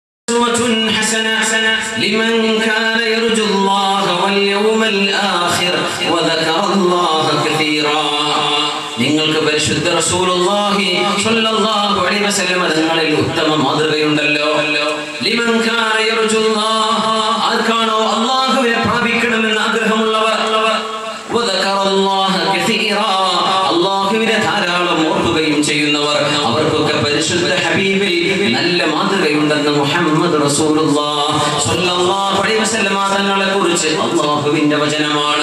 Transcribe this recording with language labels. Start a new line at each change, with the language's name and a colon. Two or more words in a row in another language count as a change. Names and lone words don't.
Arabic: حسنة لمن كان يرجو الله واليوم الآخر وذكر الله كثيرا.
Malayalam: നിങ്ങൾക്ക് പരിശുദ്ധ റസൂലുള്ളാഹി
Arabic: صلى الله عليه وسلم
Malayalam: തങ്ങളിൽ ഉത്തമ മാതൃകയുണ്ടല്ലോ.
Arabic: لمن كان يرجو الله,
Malayalam: ആർക്കാണോ അല്ലാഹുവിനെ പ്രാപിക്കണമെന്ന് ആഗ്രഹമുള്ളവർ,
Arabic: وذكر الله كثيرا,
Malayalam: അല്ലാഹുവിനെ ധാരാളം ഓർക്കുകയും ചെയ്യുന്നവർ, അവർക്കൊക്കെ പരിശുദ്ധ ഹബീബിൽ നല്ല മാതൃകയുണ്ടെന്ന് മുഹമ്മദ് റസൂലുള്ളാഹി
Arabic: صلى الله عليه وسلم
Malayalam: തങ്ങളെ കുറിച്ച് അല്ലാഹുവിന്റെ വചനമാണ്.